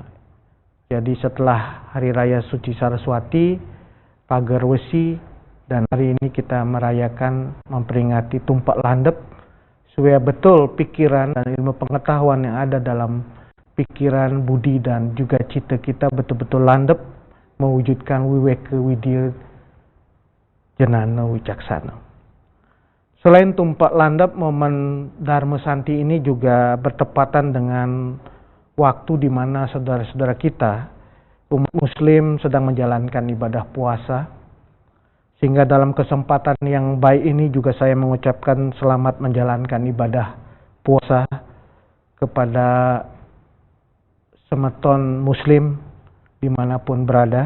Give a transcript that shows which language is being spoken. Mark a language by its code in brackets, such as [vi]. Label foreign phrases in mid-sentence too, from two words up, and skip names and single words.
[id] Jadi setelah Hari Raya Suci Saraswati, Pagar Wesi, dan hari ini kita merayakan memperingati tumpak landep, supaya betul pikiran dan ilmu pengetahuan yang ada dalam pikiran, budi dan juga cita kita betul-betul landep, mewujudkan Wiwika Widya Jenana Wicaksana. Selain tumpak landep, momen Dharma Santi ini juga bertepatan dengan waktu di mana saudara-saudara kita, umat muslim, sedang menjalankan ibadah puasa. Sehingga dalam kesempatan yang baik ini juga saya mengucapkan selamat menjalankan ibadah puasa kepada semeton muslim dimanapun berada.